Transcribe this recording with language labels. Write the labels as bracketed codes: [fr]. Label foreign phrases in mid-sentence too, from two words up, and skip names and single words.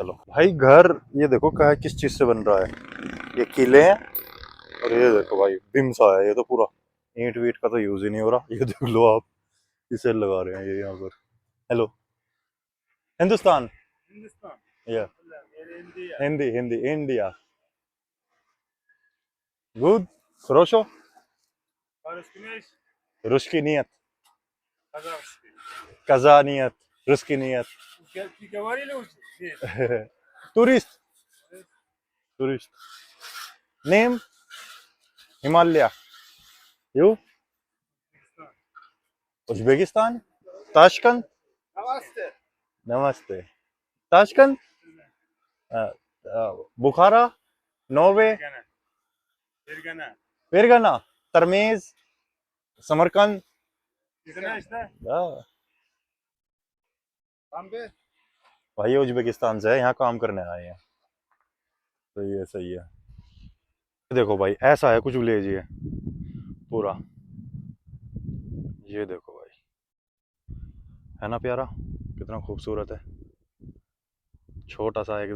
[hi] चलो भाई घर ये देखो क्या किस चीज से बन रहा है, ये किले हैं, और ये देखो भाई बिम्सा है, ये तो पूरा ईंट वीट का तो यूज ही नहीं हो रहा, ये देख लो आप, इसे लगा रहे हैं ये यहाँ पर। [en] Hello Hindustan, ya Hindi Hindi India, good [ru] хорошо, русский нет, каза нет, русский нет, Говорили уже? турист, [en] Tourist. Name? Himalaya. You? Uzbekistan? Tashkent? Namaste. Namaste. Tashkent? Bukhara? Norway? Fergana? Termez? Samarkand? [hi] हाँ, भाई उज्बेकिस्तान से है, यहाँ काम करने आए हैं। सही है सही है। देखो भाई ऐसा है कुछ विलेज ये पूरा, ये देखो भाई, है ना प्यारा, कितना खूबसूरत है, छोटा सा एकदम।